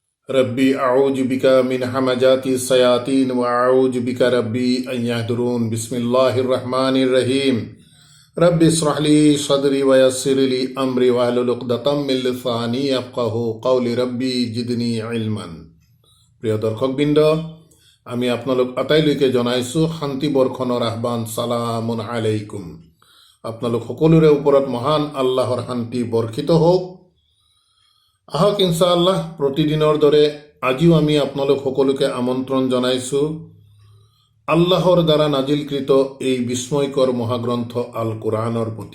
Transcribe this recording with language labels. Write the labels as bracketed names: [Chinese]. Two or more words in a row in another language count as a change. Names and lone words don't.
[Arabic] رب أعوذ بك من همزات الشياطين وأعوذ بك رب أن يحضرون. بسم الله الرحمن الرحيم. رب اشرح لي صدري ويسر لي أمري واحلل عقدة من لساني يفقهوا قولي رب زدني علما. [Assamese] প্ৰিয় দৰ্শকবৃন্দ, আমি আপোনালোক আটাইলৈকে জনাইছোঁ শান্তি বৰ্ষণৰ আহ্বান। [Arabic] سلام عليكم. [Assamese] আপোনালোক সকলোৰে ওপৰত মহান আল্লাহৰ শান্তি বৰ্ষিত হওক। আহক ইনশাআল্লাহ প্ৰতিদিনৰ দৰে আজিও আমি আপোনালোক সকলোকে আমন্ত্ৰণ জনাইছোঁ আল্লাহৰ দ্বাৰা নাজিলকৃত এই বিস্ময়কৰ মহাগ্ৰন্থ আল কোৰআনৰ প্ৰতি।